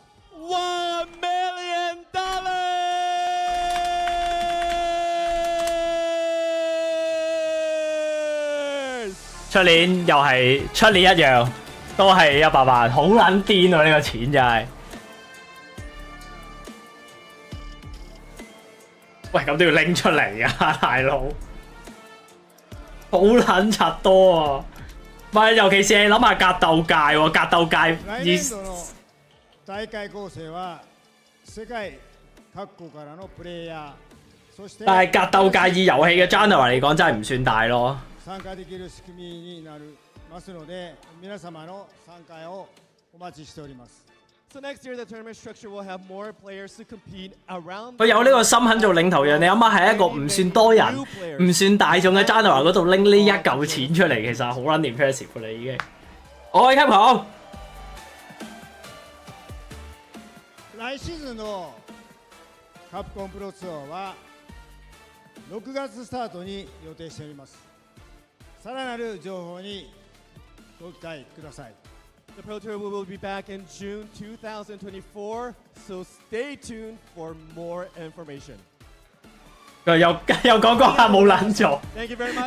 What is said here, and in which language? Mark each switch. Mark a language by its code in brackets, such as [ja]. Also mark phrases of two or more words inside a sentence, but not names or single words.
[en] $1 million! [yue] 出年又係出年一樣，都係100萬，好撚癲啊！呢個錢真係。喂，咁都要拎出嚟啊，大佬！好撚柒多啊！唔係，尤其是你諗下格鬥界喎，格鬥界 [ja] 來年度の大会構成は世界各國からのプレイヤー、そして [yue] 但係格鬥界以遊戲嘅 genre 嚟講，真係唔算大咯。 [ja] 參加できる仕組みになりますので、皆様の参加をお待ちしております。 [en] So next year, the tournament structure will have more players to compete around. [yue] 佢有呢個心肯做領頭羊，你諗下喺一個唔算多人、唔算大眾嘅 genre 嗰度拎呢一嚿錢出嚟，其實好撚 impressive 㗎啦已經。我係 Capcom。 [ja] 来シーズンのカプコンプロツアーは6月スタートに予定しております。さらなる情報にご期待ください。 [en] The Pro Tour will be back in June 2024, so stay tuned for more information. [yue] 佢又講下冇撚咗。 [en] Thank you very much.